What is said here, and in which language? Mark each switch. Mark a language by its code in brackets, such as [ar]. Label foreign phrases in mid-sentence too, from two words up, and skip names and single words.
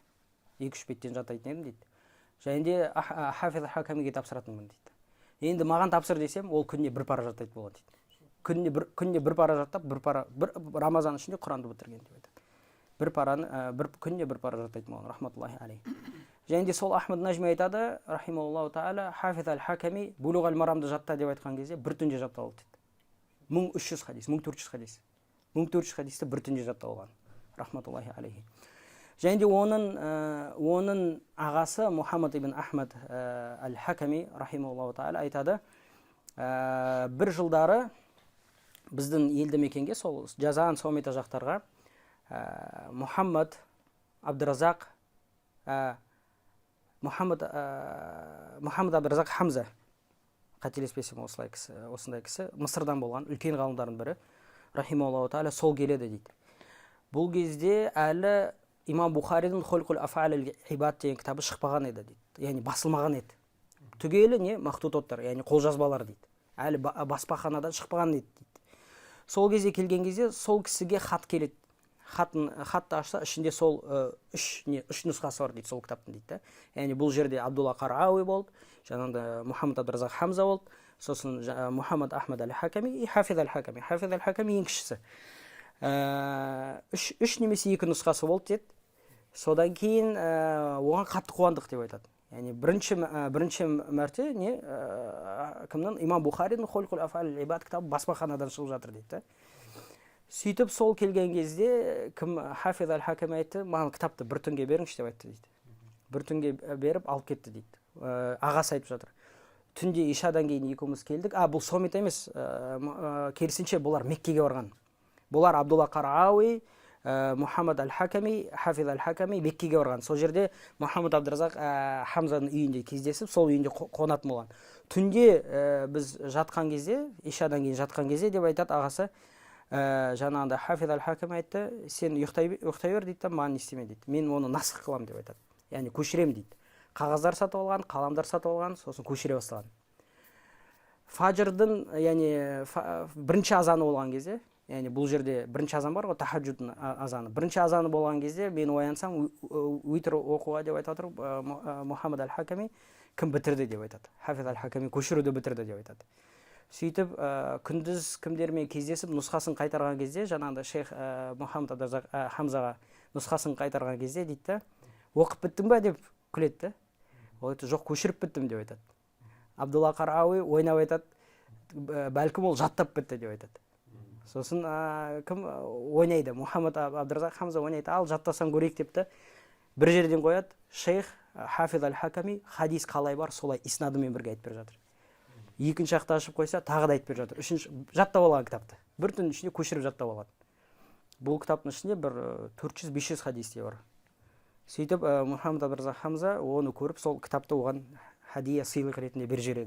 [kk] 2-3 беттен жаттайтын едім дейді. Және де Хафиз әл-Хакамиге тапсыратынмын дейді. Енді маған тапсыр десем, ол күніне 1 пара жаттайды болған дейді. Күніне 1 пара жаттап, Рамазан ішінде Құранды бітірген деп айтады. 1 параны күніне 1 пара жаттайды болған, [ar] رحمة الله عليه. [kk] Және де сол Ахмад Нажми айтады, [ar] رحمه الله تعالى, [kk] Хафиз әл-Хаками Булуғ әл-Марамды жатта деп айтқан кезде 1 түнде жаттап алды дейді. 1300 хадис, 1400 хадис. 1400 хадисті 1 түнде жаттап алған, [ar] رحمة الله عليه. [kk] Және де оның ағасы Мухаммад ибн Ахмад әл-Хаками, [ar] رحمه الله تعالى, [kk] айтады, бір жылдары біздің елді мекенге, сол Жазан, Сомита жақтарға Мухаммад Абдыразақ Абдыразақ Хамза, қателеспесем осындай кісі, Мысырдан болған үлкен ғалымдардың бірі, [ar] رحمه الله تعالى, [kk] сол келеді дейді. Бұл кезде әлі имам Бухаридің Хулқул Аф'ал аль-Ибад деген кітабы шықпаған еді дейді. Яғни басылмаған еді. Түгелі не мақтутоттар, яғни қолжазбалар дейді. Әлі баспаханадан шықпаған еді дейді. Сол кезде келген кезде сол кісіге хат келеді. Хатты ашса, ішінде сол 3 нұсқасы бар дейді сол кітаптың дейді. Яғни бұл жерде Абдулла Қарауи болды, жаңағыда Мухаммад Абдыразақ Хамза болды, сосын Мухаммад Ахмад әл-Хаками и Хафиз әл-Хаками. Хафиз әл-Хаками ең кішісі. 3 немесе 2 нұсқасы болды деді. Содан кейін оған қатты қуандық деп айтады. яғни бірінші мәрте не кімнің имам Бухаридің Хулқул Афал Ибад кітабы баспаханадан шығып жатыр дейді да. Сөйтіп сол келген кезде кім Хафиз аль-Хаками айтты, маған кітапты бір түнге беріңізші деп айтты дейді. Бір түнге беріп алып кетті дейді. Ағасы айтып жатыр. Түнде ишадан кейін екеуміз келдік. Бұл Сомит емес, керісінше бұлар Меккеге барған. Бұлар Абдулла Қарауи, Мухаммад аль-Хаками, Хафиз аль-Хаками Меккеге барған. Сол жерде Мухаммад Абдразақ Хамзаның үйінде кездесіп, сол үйінде қонатын болған. Түнде біз жатқан кезде, ишадан кейін жатқан кезде деп айтады ағасы, жаңағында Хафиз аль-Хаками айтты, сен ұйықтай бер дейді, маған не істеме дейді. Мен оны насық қылам деп айтады. Яғни көшірем дейді. Қағаздар сатып алған, қаламдар сатып алған, сосын көшіре бастаған. Фаджрдың, яғни бірінші азаны болған кезде, яғни бұл жерде бірінші азан бар ғой, тахаджудың азаны. Бірінші азаны болған кезде мен оянсам, уитр оқуға деп айтады, Мухаммад аль-Хаками кім бітірді деп айтады. Хафиз аль-Хаками көшіруді бітірді деп айтады. Сөйтіп күндіз кімдермен кездесіп нұсқасын қайтарған кезде, жаңағында шейх Мухаммад Абдразақ Хамзаға нұсқасын қайтарған кезде дейді, оқып біттің ба деп күледі. Ол айтты, жоқ, көшіріп біттім деп айтады. Абдулла Қарауи ойнап айтады, бәлкім ол жаттап бітті деп айтады. Сосын кім ойнайды? Мухаммад Абдразақ Хамза ойнайды, ал жаттасаң көрейік депті. Бір жерден қояды, шейх Хафиз аль-Хаками хадис қалай бар, солай иснадымен бірге айтып беріп жатыр. Екінші жақты ашып қойса, тағы да айтып беріп жатыр. Үшінші жаттап алған кітапты. Бір түннің ішінде көшіріп жаттап алған. Бұл кітаптың ішінде бір 400-500 хадисте бар. Сөйтіп Мухаммад Абдразақ Хамза оны көріп, сол кітапты оған хадия сыйлық ретінде беріп жібереді.